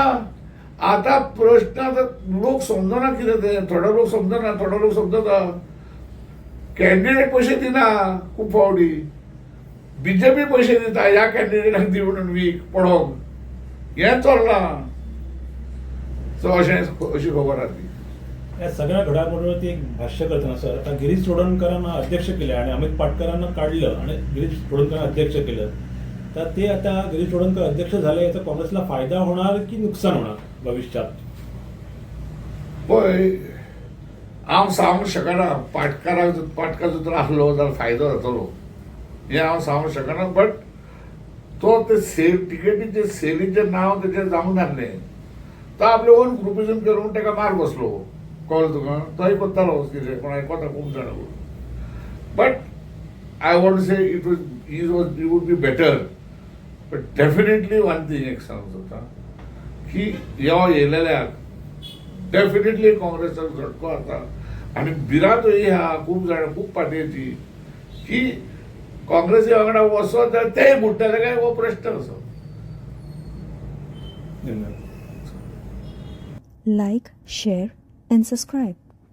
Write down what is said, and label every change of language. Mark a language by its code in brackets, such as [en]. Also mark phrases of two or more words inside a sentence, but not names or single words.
[kok] आता प्रश्न आता लोक समजना कितें ते. थोडे लोक समजना, थोडे लोक समजता. कॅन्डिडेट पयशे दिना खूब फावटी. बीजेपी पयशे दिता ह्या कॅन्डिडेटाक दी म्हणून वीक पडोवंक. हें चल्लां. सो अशी खबर आहा ती. [mr] या सगळ्या घडामोडीवरती एक भाष्य करताना सर, आता गिरीश चोडणकरांना अध्यक्ष केले आणि अमित पाटकरांना काढलं आणि गिरीश चोडणकरांना अध्यक्ष केलं, तर ते आता गिरीश चोडणकर अध्यक्ष झाले याचा काँग्रेसला फायदा होणार की नुकसान होणार भविष्यात? [kok] पळय हांव सांगूंक शकना. पाटकाचो जर आसलो जाल्यार फायदो जातलो हें हांव सांगूंक शकना. बट तो ते तिकेटीचे सेलीचें नांव तेचें जावंक नासलें. तो आपलें [en] own groupism [kok] करून ताका मार बसलो. कळ्ळें तुका? तोय करतालो कितें कोण आयकोता खूब जाणां. [en] But I want say it would be better. But definitely one thing [kok] एक सांगूंक सोदता की ह्यो येयलेल्याक डेफिनेटली काँग्रेसाक झटको जाता. आनी भिरांतूय आहा खूब जाणां खूब पार्टयेची की काँग्रेसी वांगडा वचत जाल्यार तेय बुडटले काय हो प्रश्न असो. धन्यवाद. [en] like, share, and subscribe.